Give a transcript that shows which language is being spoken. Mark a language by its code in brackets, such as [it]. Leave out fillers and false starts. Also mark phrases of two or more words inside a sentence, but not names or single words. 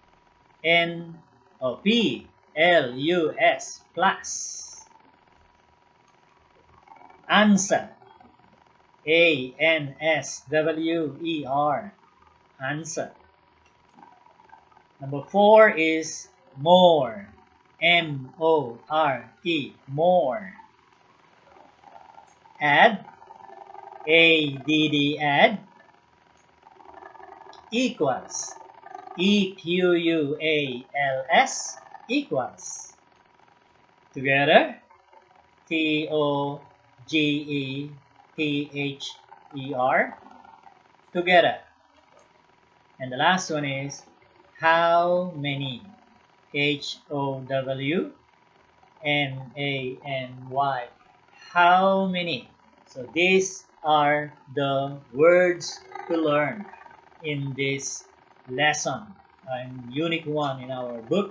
[en] P-L-U-S, plus. Answer. A-N-S-W-E-R, answer. Number 4 is more. M-O-R-E, more. Add. A-D-D, add. Equals. E-Q-U-A-L-S, equals. Together. T-O-G-E-T-H-E-R, together. And the last one is how many. H-O-W-M-A-N-Y, how many. So these are the words to learn in this lesson, in Unit 1 in our book.